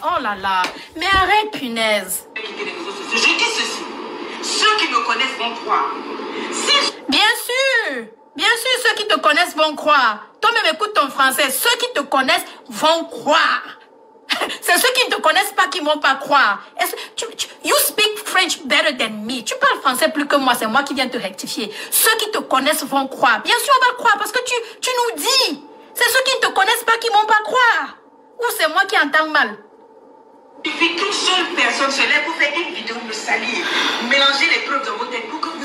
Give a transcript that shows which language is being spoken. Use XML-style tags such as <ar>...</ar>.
<fr>Oh là là. Mais arrête, punaise. Je dis ceci. Ceux qui me connaissent vont croire. Bien sûr, ceux qui te connaissent vont croire. Toi-même, écoute ton français. Ceux qui te connaissent vont croire. C'est ceux qui ne te connaissent pas qui ne vont pas croire.</fr> <en>You speak French better than me.</en> <fr>Tu parles français plus que moi. C'est moi qui viens te rectifier. Ceux qui te connaissent vont croire. Bien sûr, on va croire parce que tu nous dis. C'est ceux qui ne te connaissent pas qui ne vont pas croire. Ou c'est moi qui entends mal. Il suffit qu'une seule personne se lève pour faire une vidéo me salir. Mélanger les preuves dans votre tête pour que vous...</fr>